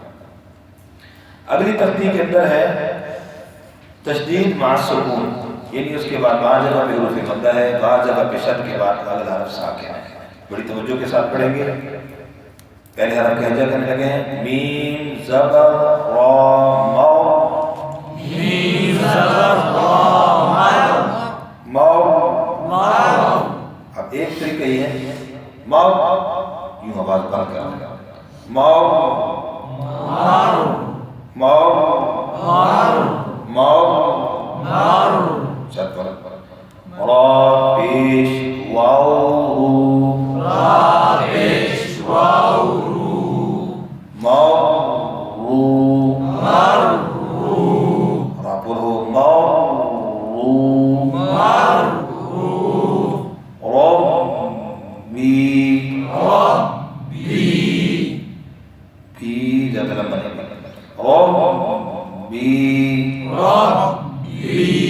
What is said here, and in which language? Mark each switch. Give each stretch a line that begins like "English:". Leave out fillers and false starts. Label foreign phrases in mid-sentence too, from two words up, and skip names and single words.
Urdu: اگلی ترتیب کے اندر ہے تشدید مع سکون، یعنی اس کے بعد بعض جگہ پہ حروف مدہ ہے، بعض جگہ پہ شد کے بعد اگلا حرف ساکن ہے. بڑی توجہ کے ساتھ پڑھیں گے. پہلے حرف کا ہجا کرنے لگے ہیں. میم زبر را مو، میم زبر را مو. مو. اب ایک طریقہ یہ ہے مو، یوں آواز بند کر دیں. مو مارو مو مارو مو. مارو. شد پر را پیش واو رو، را پیش واو رو. مو رو مارو را پر ہو مو رو. مارو. ربی ربی بھی زیادہ لمبا نہیں بنتا. ربی ربی